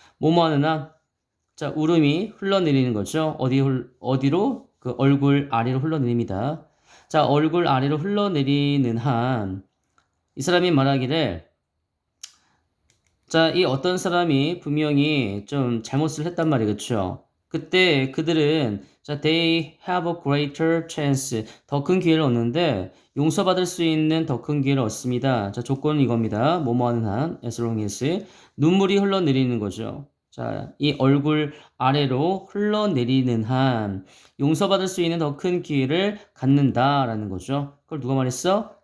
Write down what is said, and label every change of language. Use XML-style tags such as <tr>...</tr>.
<ko>뭐뭐 하는 한, 자, 울음이 흘러내리는 거죠. 어디로? 그 얼굴 아래로 흘러내립니다. 자, 얼굴 아래로 흘러내리는 한, 이 사람이 말하기를, 자, 이 어떤 사람이 분명히 좀 잘못을 했단 말이겠죠. 그때 그들은 자,</ko> <en>they have a greater chance.</en> <ko>더 큰 기회를 얻는데 용서받을 수 있는 더 큰 기회를 얻습니다. 자, 조건은 이겁니다. 뭐뭐 하는 한,</ko> <en>as long as</en> <ko>눈물이 흘러내리는 거죠. 자, 이 얼굴 아래로 흘러내리는 한 용서받을 수 있는 더 큰 기회를 갖는다라는 거죠. 그걸 누가 말했어?</ko>